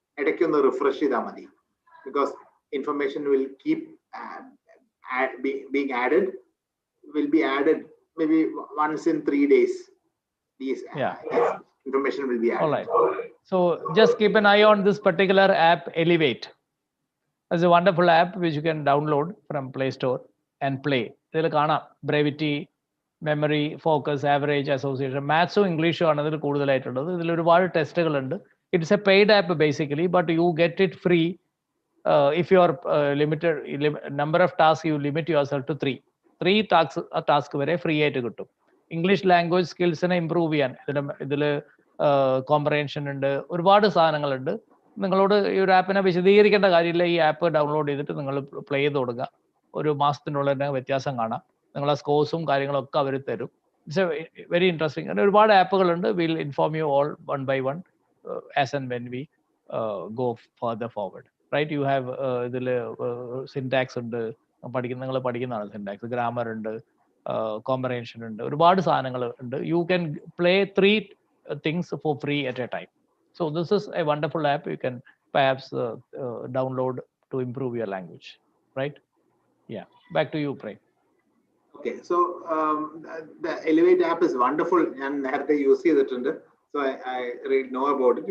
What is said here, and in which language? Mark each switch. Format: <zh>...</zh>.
<en>Refresh because information will keep being added, will be added maybe once in 3 days. These information will be added. All right. So just keep an eye on this particular app, Elevate. It's a wonderful app which you can download from Play Store and play.</en> <ml>ഇതിൽ കാണാം brevity, memory, focus, average, association, മാത്സും ഇംഗ്ലീഷും ആണ് ഇതിൽ കൂടുതലായിട്ടുള്ളത്. ഇതിൽ ഒരുപാട് ടെസ്റ്റുകളുണ്ട്.</ml> <en>it's a paid app basically, but you get it free if you are limited number of tasks, you limit yourself to 3</en> <ml>task വരെ free ആയിട്ട് കിട്ടും. ഇംഗ്ലീഷ് ലാംഗ്വേജ് സ്കിൽസിനെ ഇമ്പ്രൂവ് ചെയ്യാൻ ഇതിൽ കോംപ്രഹെൻഷൻ ഉണ്ട്, ഒരുപാട് സാധനങ്ങളുണ്ട്. നിങ്ങളോട് ഈ ഒരു ആപ്പിനെ വിശദീകരിക്കേണ്ട കാര്യമില്ല. ഈ ആപ്പ് ഡൗൺലോഡ് ചെയ്തിട്ട് നിങ്ങൾ പ്ലേ ചെയ്ത് കൊടുക്കുക. ഒരു മാസത്തിനുള്ളിൽ തന്നെ വ്യത്യാസം കാണാം. നിങ്ങളെ സ്കോഴ്സും കാര്യങ്ങളൊക്കെ അവർ തരും.</ml> <en>It's a very interesting.</en> <ml>അങ്ങനെ ഒരുപാട് ആപ്പുകളുണ്ട്.</ml> <en>Will inform you all one by one as and when we go further forward.</en> <ml>Right, you have ഇതിൽ സിൻടാക്സ് ഉണ്ട്, നിങ്ങൾ പഠിക്കുന്നതാണ് സിൻടാക്സ്, ഗ്രാമർ ഉണ്ട്, കോംപ്രഹെൻഷൻ ഉണ്ട്, ഒരുപാട് സാധനങ്ങൾ ഉണ്ട്.</ml> <en>You can play 3 things for free at a time. So this is a wonderful app you can perhaps download to improve your language, right? Yeah, back to you, Pray. Okay, so the Elevate app is wonderful, and I have to use it, so I really know about it.</en>